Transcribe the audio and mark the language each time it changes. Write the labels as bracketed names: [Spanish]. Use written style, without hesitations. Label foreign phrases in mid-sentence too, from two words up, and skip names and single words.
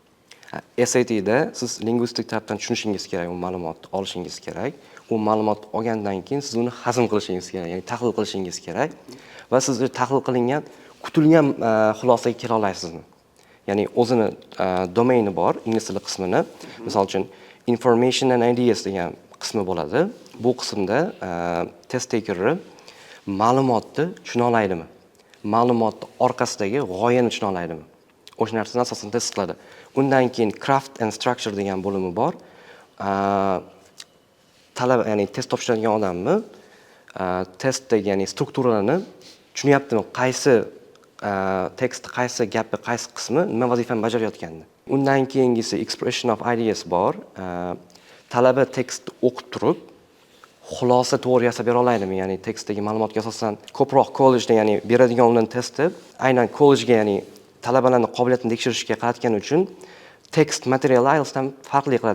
[Uzbek] SATda siz lingvistik tarafdan tushunishingiz kerak, u ma'lumotni olishingiz kerak. U ma'lumotni olgandan keyin siz uni hazm qilishingiz kerak, ya'ni tahlil qilishingiz kerak va siz tahlil qilingan, kutilgan xulosaga kela olasizmi? Ya'ni o'zini domaini bor, ingliz tili qismini. Misol uchun [English] information and ideas [Uzbek] degan qismi bo'ladi. Bu qismda [English] test taker'i [Uzbek] ma'lumotni tushuna oladimi? Ma'lumotni orqasidagi g'oyani tushuna oladimi? O'sha narsani asosan test qiladi. Undan keyin [English] craft and structure [Uzbek] degan bo'limi bor. Talaba, ya'ni test topshiradigan odamni testdagi, ya'ni strukturalarni tushunyaptimi? Qaysi tekst, qaysi gapi, qaysi qismi nima vazifani bajarayotganini. Undan keyingisi [English] expression of ideas [Uzbek] bor. Talaba tekst o'qib turib xulosa to'g'ri yasab bera oladimi? Ya'ni tekstdagi ma'lumotga asosan ko'proq kollejda, ya'ni beradigan ularning testi aynan kollejga, ya'ni talabalarning qobiliyatini tekshirishga qaratgani uchun tekst material IELTSdan farqli qiladi.